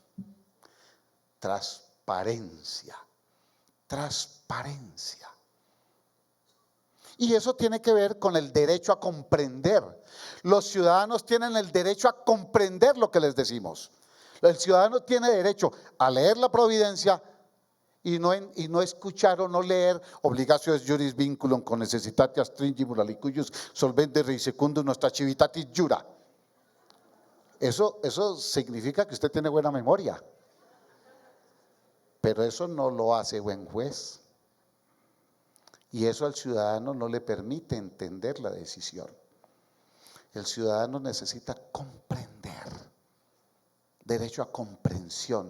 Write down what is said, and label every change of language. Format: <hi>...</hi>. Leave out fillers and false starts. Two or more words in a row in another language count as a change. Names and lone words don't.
<es>Transparencia, transparencia. Y eso tiene que ver con el derecho a comprender. Los ciudadanos tienen el derecho a comprender lo que les decimos. El ciudadano tiene derecho a leer la providencia y no escuchar o no leer</es> <la>obligatio es juris vinculum con necessitatis stringimur alicuius solvente rei secundum nostra civitatis jura.</la> <es>Eso significa que usted tiene buena memoria. Pero eso no lo hace buen juez. Y eso al ciudadano no le permite entender la decisión. El ciudadano necesita comprender, derecho a comprensión.</es>